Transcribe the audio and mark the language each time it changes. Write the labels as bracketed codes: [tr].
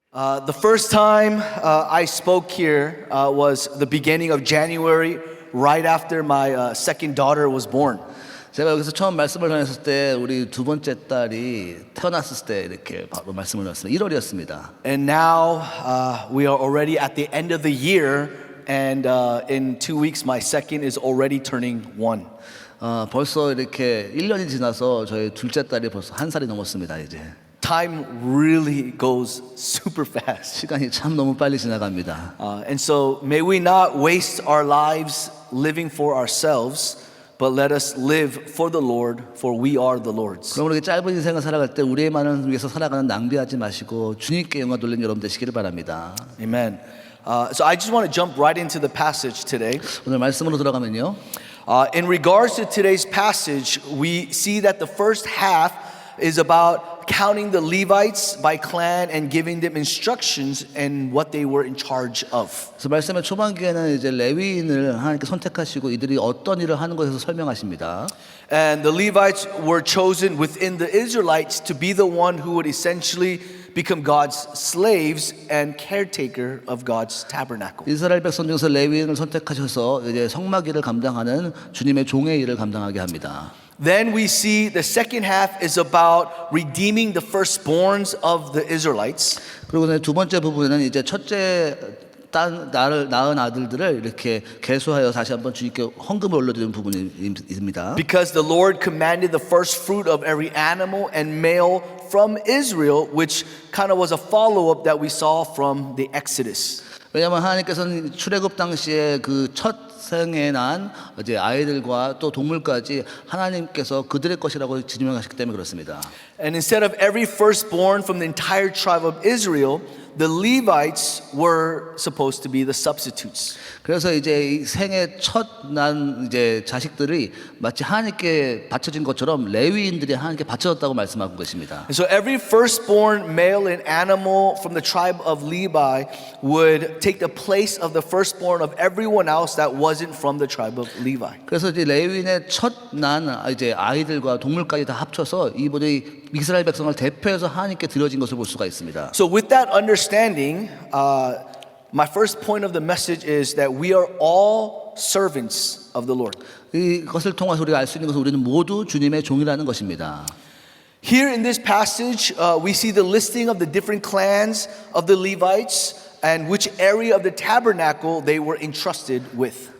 [en] The first time I spoke here was the beginning of January, right after my second daughter was born. [ko] 제가 여기서 처음 말씀을 전했을 때 우리 두 번째 딸이 태어났을 때 이렇게 바로 말씀을 전했습니다. 1월이었습니다. [en] And now we are already at the end of the year, and in 2 weeks my second is already turning 1. [ko] 벌써 이렇게 1년이 지나서 저희 둘째 딸이 벌써 1살이 넘었습니다. 이제 [en] Time really goes super fast. [ko] 시간이 참 너무 빨리 지나갑니다. [en] And so may we not waste our lives living for ourselves, but let us live for the Lord, for we are the Lord's. [ko] 그럼 우리 짧은 인생을 살아갈 때 우리만을 위해서 살아가는 낭비하지 마시고 주님께 영광 돌리는 여러분 되시기를 바랍니다. [en] Amen. So I just want to jump right into the passage today. [ko] 오늘 말씀으로 들어가면요. [en] In regards to today's passage, we see that the first half is about counting the Levites by clan and giving them instructions and what they were in charge of. [ko] 그래서 말씀의 초반기에는 이제 레위인을 하나님께 선택하시고 이들이 어떤 일을 하는 것에서 설명하십니다. [en] And the Levites were chosen within the Israelites to be the one who would essentially become God's slaves and caretaker of God's tabernacle. [ko] 이스라엘 백성 중에서 레위인을 선택하셔서 이제 성막일을 감당하는 주님의 종의 일을 감당하게 합니다. [en] Then we see the second half is about redeeming the firstborns of the Israelites. [ko] 그리고 두 번째 부분에는 이제 첫째 낳은 아들들을 이렇게 계수하여 다시 한번 주님께 헌금을 올려드리는 부분입니다. [en] Because the Lord commanded the first fruit of every animal and male from Israel, which kind of was a follow-up that we saw from the Exodus. [ko] 왜냐하면 하나님께서는 출애굽 당시에 그 첫 생에 난 이제 아이들과 또 동물까지 하나님께서 그들의 것이라고 지명하셨기 때문에 그렇습니다. [en] And instead of every firstborn from the entire tribe of Israel, the Levites were supposed to be the substitutes. [ko] 그래서 이제 이 생애 첫 난 이제 자식들이 마치 하나님께 바쳐진 것처럼 레위인들이 하나님께 바쳐졌다고 말씀하고 계십니다. [en] And so every firstborn male and animal from the tribe of Levi would take the place of the firstborn of everyone else that wasn't from the tribe of Levi. [ko] 그래서 이제 레위인의 첫 난 이제 아이들과 동물까지 다 합쳐서 이분이 이스라엘 백성을 대표해서 하나님께 드려진 것을 볼 수가 있습니다. [en] So with that understanding, my first point of the message is that we are all servants of the Lord. [ko] 이것을 통해서 우리가 알 수 있는 것은 우리는 모두 주님의 종이라는 것입니다. [en] Here in this passage, we see the listing of the different clans of the Levites and which area of the tabernacle they were entrusted with.